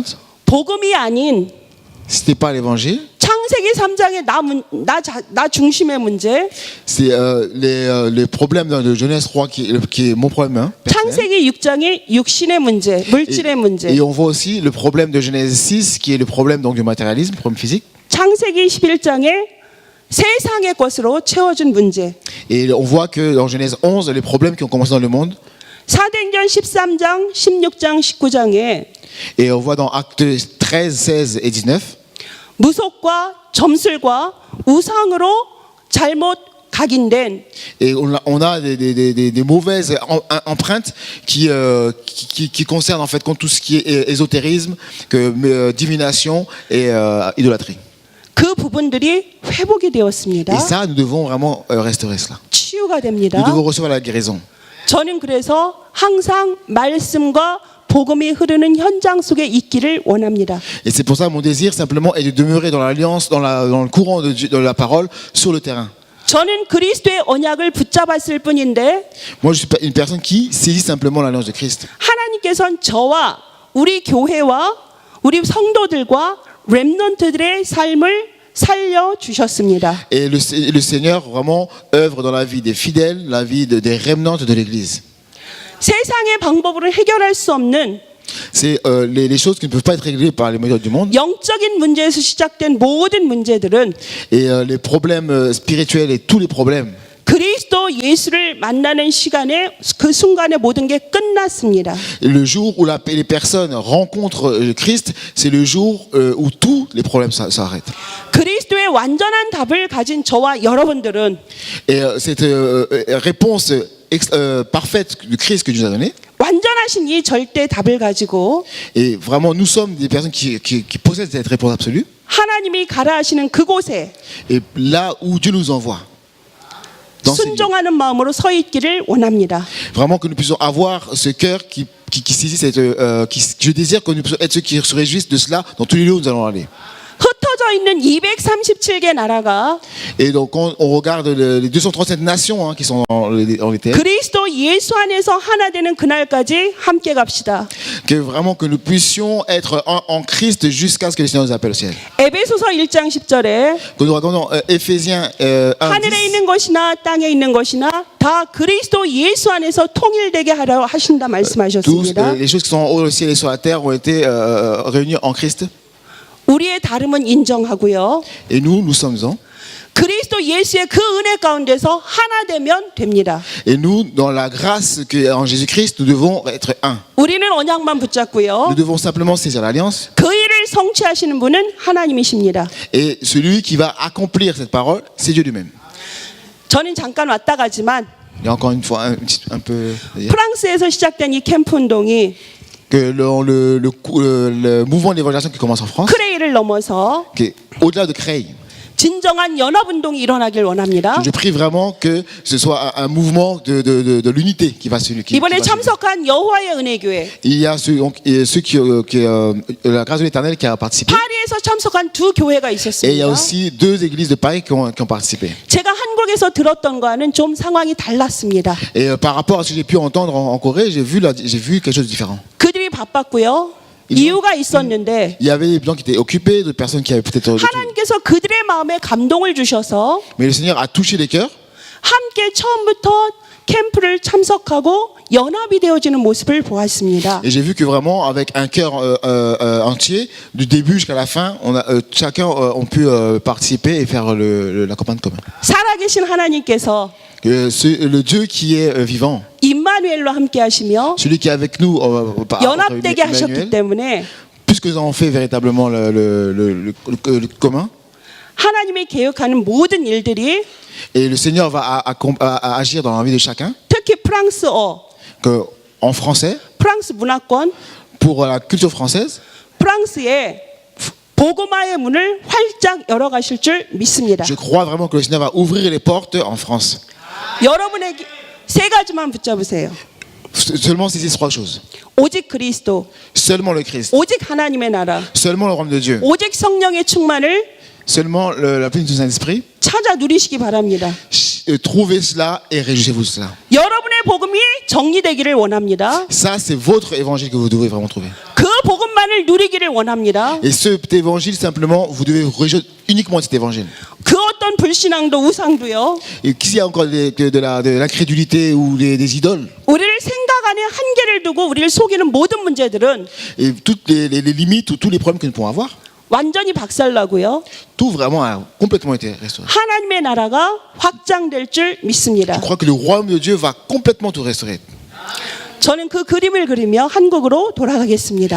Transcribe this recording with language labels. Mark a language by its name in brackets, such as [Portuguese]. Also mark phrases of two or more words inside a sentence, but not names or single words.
[Korean] 복음이 아닌 [French] ce n'est pas l'évangile, [Korean] 창세기 3장의 나 중심의 문제, [French] c'est les problèmes de Genèse 3 qui est mon problème. Hein, personnel. [Korean] 창세기 6장의 육신의 문제, 물질의 문제, [French] Et on voit aussi le problème de Genèse 6 qui est le problème donc, du matérialisme, le problème physique. [Korean] 창세기 11장의 세상의 것으로 채워준 문제, [French] Et on voit que dans Genèse 11, les problèmes qui ont commencé dans le monde, [Korean] 사도행전 13장, 16장, 19장에 [French] et on voit dans Actes 13, 16 et 19, [Korean] 무속과 점술과 우상으로 잘못 각인된 [French] et on a des mauvaises empreintes qui concernent en fait tout ce qui est ésotérisme, divination et idolâtrie. [Korean] 그 부분들이 회복이 되었습니다. [French] Et ça, nous devons vraiment restaurer cela. [Korean] 치유가 됩니다. [French] Nous devons recevoir la guérison. [Korean] 저는 그래서 항상 말씀과 복음이 흐르는 현장 속에 있기를 원합니다. [French] Et c'est pour ça mon désir simplement est de demeurer dans l'alliance, dans le courant de la parole, sur le terrain. [Korean] 저는 그리스도의 언약을 붙잡았을 뿐인데 [French] Moi, je suis une personne qui saisit simplement l'alliance de Christ. [Korean] 하나님께서는 저와 우리 교회와 우리 성도들과 렘넌트들의 삶을 살려 주셨습니다. [French] Et le Seigneur vraiment œuvre dans la vie des fidèles, la vie des remnants de l'Église. [Korean] 세상의 방법으로 해결할 수 없는 [French] C'est les choses qui ne peuvent pas être réglées par les méthodes du monde. [Korean] 영적인 문제에서 시작된 모든 문제들은 [French] Et les problèmes spirituels et tous les problèmes [Korean] 그리스도 예수를 만나는 시간에 그 순간에 모든 게 끝났습니다. [French] Et le jour où les personnes rencontrent le Christ, c'est le jour où tous les problèmes s'arrêtent. [Korean] 그리스도의 완전한 답을 가진 저와 여러분들은 [French] Et cette réponse parfaite du Christ que Dieu nous a donnée, [Korean] 완전하신 이 절대 답을 가지고 [French] et vraiment nous sommes des personnes qui possèdent cette réponse absolue, [Korean] 하나님이 가라 하시는 그곳에 [French] et là où Dieu nous envoie, dans ces lieux, [Korean] 순종하는 마음으로 서 있기를 원합니다. [French] vraiment que nous puissions avoir ce cœur qui saisit je désire que nous puissions être ceux qui se réjouissent de cela dans tous les lieux où nous allons aller. [Korean] 흩어져 있는 237개 나라가 [French] Et donc quand on regarde les 237 nations qui sont en les terres, [Korean] 그리스도 예수 안에서 하나 되는 그날까지 함께 갑시다. [French] que vraiment que nous puissions être en Christ jusqu'à ce que le Seigneur nous appelle au ciel. [Korean] 에베소서 1장 10절에 [French] Que nous regardons Éphésiens 1, [Korean] 하늘에 [French] 10, [Korean] 있는 것이나 땅에 있는 것이나 다 그리스도 예수 안에서 통일되게 하려 하신다 [French] tous [Korean] 말씀하셨습니다. [French] les choses qui sont au ciel et sur la terre ont été réunies en Christ. [Korean] 우리의 다름은 인정하고요. [French] Et nous sommes en. [Korean] 그리스도 예수의 그 은혜 가운데서 하나 되면 됩니다. [French] Et nous, dans la grâce en Jésus-Christ, nous devons être un. [Korean] 우리는 언약만 붙잡고요. [French] Nous devons simplement saisir l'alliance. [Korean] 그 일을 성취하시는 분은 하나님이십니다. [French] Et celui qui va accomplir cette parole, c'est Dieu lui-même. [Korean] 저는 잠깐 왔다 가지만 [French] Il y a encore une fois un peu à dire [Korean] 프랑스에서 시작된 이 캠프 운동이 [French] que le mouvement de l'évangélisation qui commence en France, [Korean] 크레이를 넘어서 [French] qui est au-delà de Creil, [Korean] 진정한 연합 운동이 일어나길 원합니다. [French] je prie vraiment que ce soit un mouvement de l'unité qui va se [Korean] 이번에 [French] va se- [Korean] 참석한 여호와의 은혜교회, [French] Il y a ceux qui la grâce de l'Éternel qui a participé. [Korean] 파리에서 참석한 두 교회가 [French] Et il y a [Korean] 있었습니다. [French] aussi 2 églises de Paris qui ont participé. [Korean] 제가 한국에서 들었던 거와는 좀 상황이 달랐습니다. [French] Et par rapport à ce que j'ai pu entendre en Corée, j'ai vu quelque chose de différent. [Korean] 그들이 바빴고요. 이유가 있었는데 [French] Il y avait des gens qui étaient occupés, d'autres personnes qui avaient peut-être d'autres- [Korean] 하나님께서 그들의 마음에 감동을 주셔서 [French] Mais le Seigneur a touché les cœurs. [Korean] 함께 처음부터 캠프를 참석하고 연합이 되어지는 모습을 보았습니다. [French] Et j'ai vu que vraiment, avec un cœur entier, du début jusqu'à la fin, chacun ont pu participer et faire la campagne commune. [Korean] 살아계신 하나님께서 [French] Le Dieu qui est vivant, [Korean] 임마누엘로 함께 하시며 [French] celui qui est avec nous, [Korean] 연합되게 하셨기 [French] Emmanuel, [Korean] 때문에 [French] puisque nous avons fait véritablement le commun, [Korean] 하나님이 계획하는 모든 일들이 [French] et le Seigneur va à agir dans la vie de chacun, [Korean] 특히 프랑스어, [French] que, en français, [Korean] 프랑스 문화권, [French] pour la culture française, [Korean] 프랑스의 복음화의 문을 활짝 열어가실 줄 믿습니다. [French] je crois vraiment que le Seigneur va ouvrir les portes en France. [Korean] 여러분에게 세 가지만 붙잡으세요. [French] Seulement saisir 3 choses. [Korean] 오직 그리스도, [French] Seulement le Christ, [Korean] 오직 하나님의 나라, [French] seulement le royaume de Dieu, [Korean] 오직 성령의 충만을 [French] seulement la plénitude du Saint-Esprit. [Korean] 찾아 누리시기 바랍니다. [French] Trouvez cela et réjouissez-vous de cela. [Korean] 여러분의 복음이 정리되기를 원합니다. [French] Ça, c'est votre évangile que vous devez vraiment trouver. [Korean] 그 복음만을 누리기를 원합니다. [French] Et cet évangile, simplement, vous devez vous réjouir uniquement de cet évangile. [Korean] 그 어떤 불신앙도 우상도요. [French] Et s'il y a encore de l'incrédulité ou des idoles, [Korean] 우리를 생각 안에 한계를 두고 우리를 속이는 모든 문제들은 [French] et toutes les limites ou tous les problèmes que nous pouvons avoir, [Korean] 완전히 박살나고요. [French] tout vraiment a complètement été restauré. [Korean] 하나님의 나라가 확장될 줄 믿습니다. [French] Je crois que le royaume de Dieu va complètement tout restaurer. [Korean] 저는 그 그림을 그리며 한국으로 돌아가겠습니다.